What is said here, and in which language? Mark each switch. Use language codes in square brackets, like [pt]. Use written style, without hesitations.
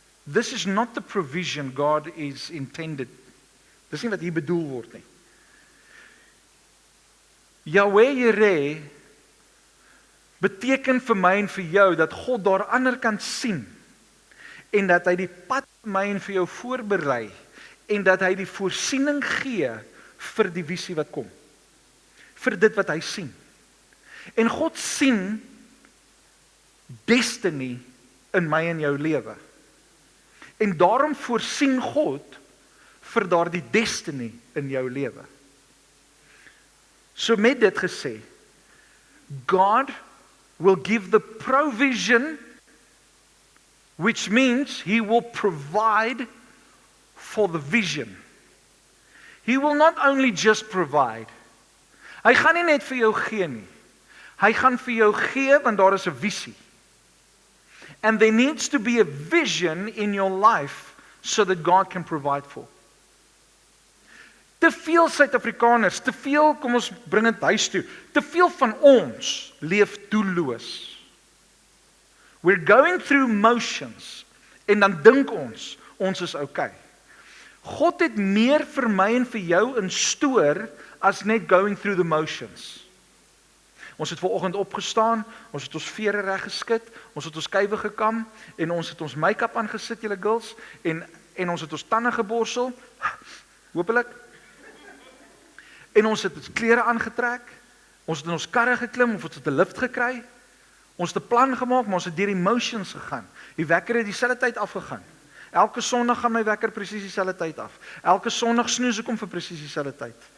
[en] This is not the provision God is intended. [af] Dis nie wat hier bedoel word nie. Yahweh Jere beteken vir my en vir jou dat God daar ander kan sien en dat hy die pad vir my en vir jou voorberei en dat hy die voorsiening gee vir die visie wat kom. Vir dit wat hy sien. En God sien destiny in my en jou lewe. En daarom voorsien God vir daardie destiny in jou lewe. So met dit gesê, [en] God will give the provision, which means He will provide for the vision. He will not only just provide. [af] Hy gaan nie net vir jou gee nie. Hy gaan vir jou gee want daar is 'n visie. [en] And there needs to be a vision in your life so that God can provide for. [af] Te veel Suid-Afrikaners, te veel, kom ons bring dit huis toe, te veel van ons leef doelloos. [en] We're going through motions [af] en dan dink ons is okay. God het meer vir my en vir jou in stoor as net [en] going through the motions. [af] Ons het vanoggend opgestaan, ons het ons vere reg geskit, ons het ons kuive gekam en ons het ons make-up aangesit, julle girls, en ons het ons tande geborsel, hopelik. En ons het ons klere aangetrek, ons het in ons karre geklim, of ons het 'n lift gekry, ons het 'n plan gemaak, maar ons het deur die motions gegaan. Die wekker het dieselfde tyd afgegaan. Elke Sondag gaan my wekker presies dieselfde tyd af. Elke Sondag snoes ek hom vir presies dieselfde tyd.